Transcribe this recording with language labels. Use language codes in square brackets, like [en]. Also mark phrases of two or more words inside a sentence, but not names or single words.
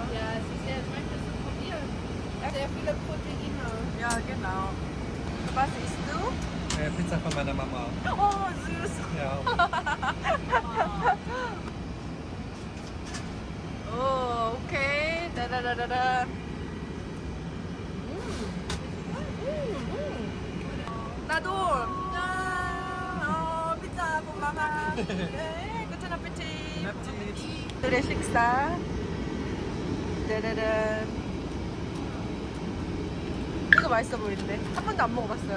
[de] Ja, es ist sehr, möchtest du probieren? Sehr viele Proteine. Ja, genau. Was isst du? Pizza von meiner Mama. Oh, süß. Ja. Oh, okay. Da. [ko] 나도. [de] 피자 von Mama. Guten Appetit. [ko] 오늘의 식사. 짜라란. 이거 맛있어 보이는데 한 번도 안 먹어봤어요.